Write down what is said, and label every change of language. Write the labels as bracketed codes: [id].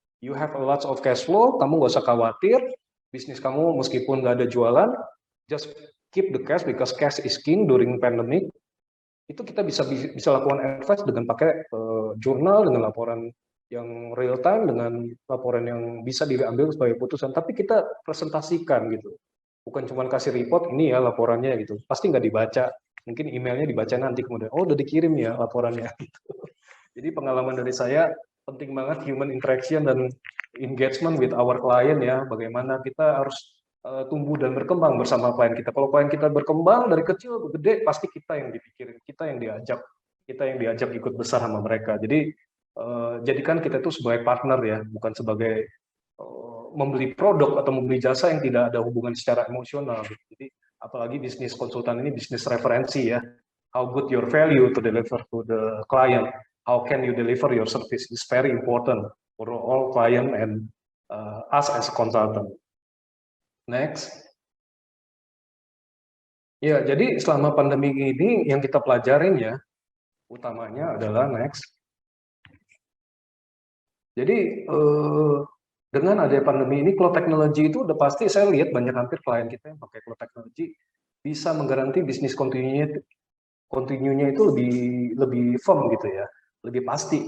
[en] You have a lot of cash flow, [id] kamu nggak usah khawatir, bisnis kamu meskipun nggak ada jualan, [en] just keep the cash because cash is king during pandemic. [id] Itu kita bisa lakukan advice dengan pakai jurnal, dengan laporan yang real time, dengan laporan yang bisa diambil sebagai putusan, tapi kita presentasikan gitu. Bukan cuma kasih report, ini ya laporannya gitu. Pasti nggak dibaca, mungkin emailnya dibaca nanti kemudian, oh udah dikirim ya laporannya. Gitu. Jadi pengalaman dari saya, penting banget human interaction dan [en] engagement with our client [id] ya, bagaimana kita harus tumbuh dan berkembang bersama klien kita. Kalau klien kita berkembang dari kecil ke gede, pasti kita yang dipikirin, kita yang diajak ikut besar sama mereka. Jadi jadikan kita itu sebagai partner ya, bukan sebagai membeli produk atau membeli jasa yang tidak ada hubungan secara emosional. Jadi apalagi bisnis konsultan ini bisnis referensi ya. [en] How good your value to deliver to the client. How can you deliver your service is very important for all client and us as a consultant. Next. [id] Ya, jadi selama pandemi ini yang kita pelajarin ya, utamanya adalah next. Jadi dengan adanya pandemi ini, cloud technology itu udah pasti saya lihat banyak hampir klien kita yang pakai cloud technology bisa menggaranti bisnis continue-nya itu lebih firm gitu ya, lebih pasti.